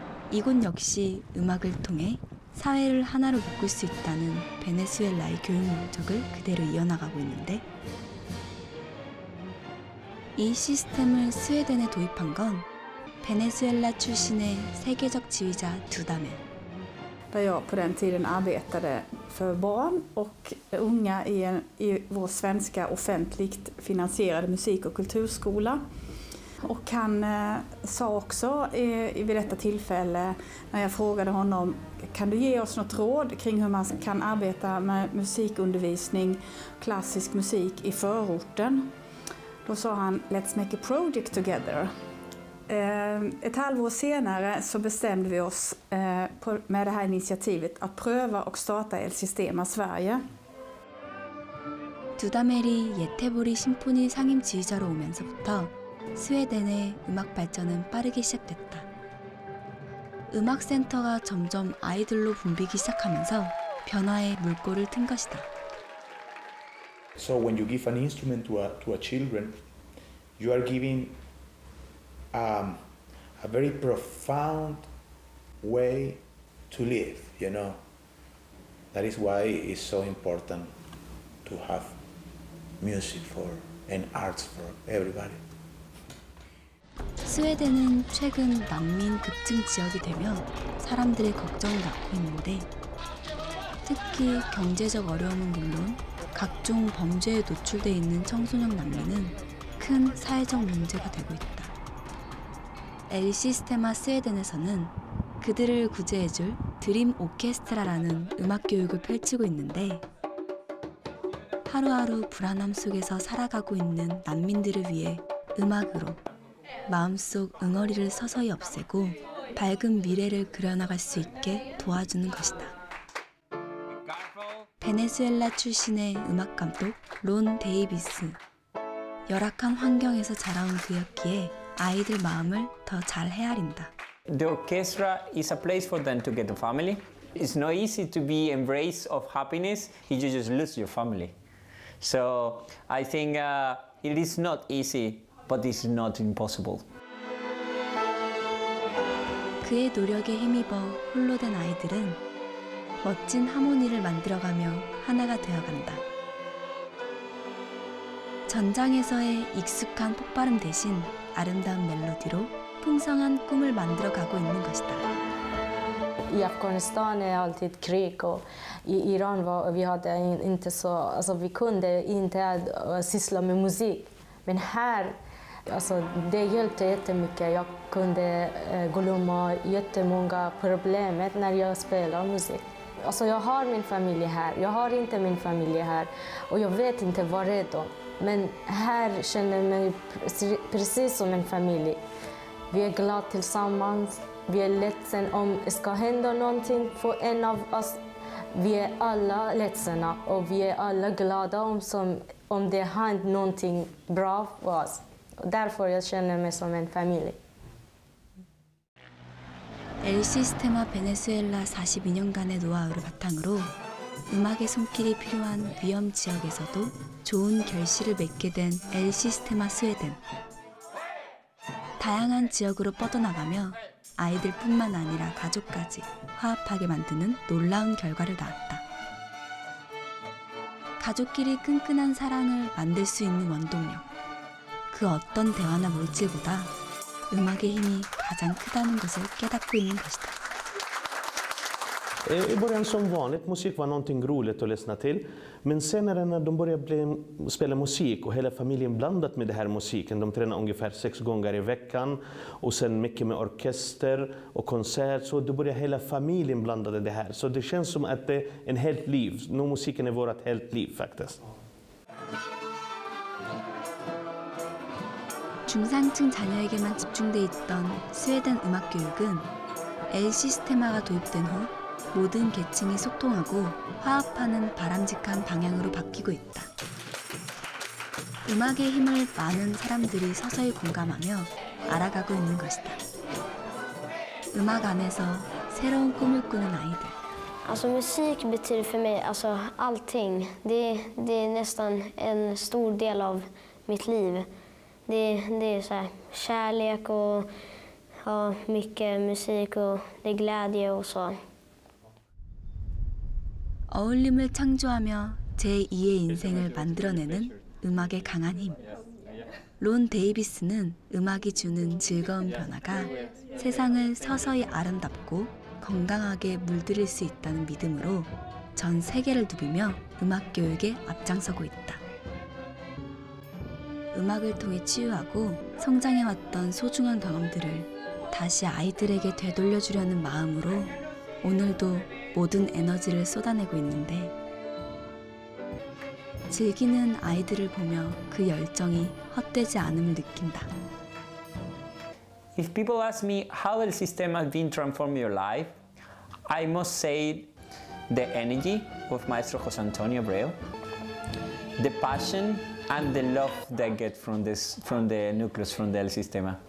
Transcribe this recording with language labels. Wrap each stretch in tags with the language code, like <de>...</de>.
<ko>이곳 역시 음악을 통해 사회를 하나로 묶을 수 있다는 베네수엘라의 교육 목적을 그대로 이어나가고 있는데 이 시스템을 스웨덴에 도입한 건 베네수엘라 출신의 세계적 지휘자 두다멜.</ko> <sv>Där jag på den tiden arbetade för barn och unga i vår svenska offentligt finansierade musik- och kulturskola. Och han sa också vid detta tillfälle när jag frågade honom, kan du ge oss något råd kring hur man kan arbeta med musikundervisning, klassisk musik i förorten? Då sa han,</sv> <en>let's make a project together.</en> <sv>Ett halvår senare så bestämde vi oss med det här initiativet att pröva och starta El Sistema Sverige.</sv> <ko>두다멜이 예테보리 심포니 상임 지휘자로 오면서부터 스웨덴의 음악 발전은 빠르게 시작됐다. 음악센터가 점점 아이들로 붐비기 시작하면서 변화의 물꼬를 튼 것이다.</ko> <en>So when you give an instrument to a children, you are giving a very profound way to live, you know. That is why it's so important to have music and arts for everybody.</en> <ko>스웨덴은 최근 난민 급증 지역이 되며 사람들의 걱정을 낳고 있는데 특히 경제적 어려움은 물론 각종 범죄에 노출돼 있는 청소년 난민은 큰 사회적 문제가 되고 있다. 엘 시스테마 스웨덴에서는 그들을 구제해줄 드림 오케스트라라는 음악 교육을 펼치고 있는데 하루하루 불안함 속에서 살아가고 있는 난민들을 위해 음악으로 마음속 응어리를 서서히 없애고 밝은 미래를 그려나갈 수 있게 도와주는 것이다. 베네수엘라 출신의 음악 감독 론 데이비스. 열악한 환경에서 자라온 그였기에 아이들 마음을 더 잘 헤아린다.</ko> <en>The orchestra is a place for them to get a family. It's not easy to be embrace of happiness if you just lose your family. So I think it is not easy, but it's not impossible.</en> <ko>그의 노력에 힘입어 홀로 된 아이들은 멋진 하모니를 만들어가며 하나가 되어간다. 전장에서의 익숙한 폭발음 대신 아름다운 멜로디로 풍성한 꿈을 만들어가고 있는 것이다.</ko> <sv>I Afghanistan är alltid krig och i Iran vi hade inte så, alltså vi kunde inte syssla med musik. Men här, alltså det hjälpte jättemycket. Jag kunde glömma jättemånga problem när jag spelar musik. Alltså jag har min familj här, jag har inte min familj här och jag vet inte var är de. Men här känner jag mig precis som en familj. Vi är glada tillsammans, vi är ledsna om det ska hända någonting för en av oss. Vi är alla ledsna och vi är alla glada om det händer någonting bra för oss. Därför jag känner mig som en familj.</sv> <ko>엘 시스테마 베네수엘라 42년간의 노하우를 바탕으로 음악의 손길이 필요한 위험 지역에서도 좋은 결실을 맺게 된 엘 시스테마 스웨덴. 다양한 지역으로 뻗어나가며 아이들뿐만 아니라 가족까지 화합하게 만드는 놀라운 결과를 낳았다. 가족끼리 끈끈한 사랑을 만들 수 있는 원동력. 그 어떤 대화나 물질보다 음악의 힘이 가장 크다는 것을 깨닫고 있는 것이다.</ko> <sv>I början som vanligt, musik var någonting roligt att lyssna till. Men sen när de började spela musik och hela familjen blandat med den här musiken, de tränar ungefär 6 gånger i veckan och sen mycket med orkester och konsert, så då börjar hela familjen blanda det här. Så det känns som att det är en helt liv. Nu musiken är vårt helt liv faktiskt.</sv> <ko>중산층 자녀에게만 집중돼 있던 스웨덴 음악 교육은 엘 시스테마가 도입된 후 모든 계층이 소통하고 화합하는 바람직한 방향으로 바뀌고 있다. 음악의 힘을 많은 사람들이 서서히 공감하며 알아가고 있는 것이다. 음악 안에서 새로운 꿈을 꾸는 아이들.</ko> <sv>Alltså musik betyder för mig alltså allting. Det är nästan en stor del av mitt liv. Det är så här, kärlek och ja, mycket musik och det är glädje och så.</sv> <ko>어울림을 창조하며 제2의 인생을 만들어내는 음악의 강한 힘. 론 데이비스는 음악이 주는 즐거운 변화가 세상을 서서히 아름답고 건강하게 물들일 수 있다는 믿음으로 전 세계를 누비며 음악 교육에 앞장서고 있다. 음악을 통해 치유하고 성장해왔던 소중한 경험들을 다시 아이들에게 되돌려주려는 마음으로 오늘도 모든 에너지를 쏟아내고 있는데 즐기는 아이들을 보며 그 열정이 헛되지 않음을 느낀다.</ko> <en>If people ask me how the system has been transforming your life, I must say the energy of Maestro José Antonio Abreu, the passion and the love that I get from the nucleus, from the El Sistema.</en>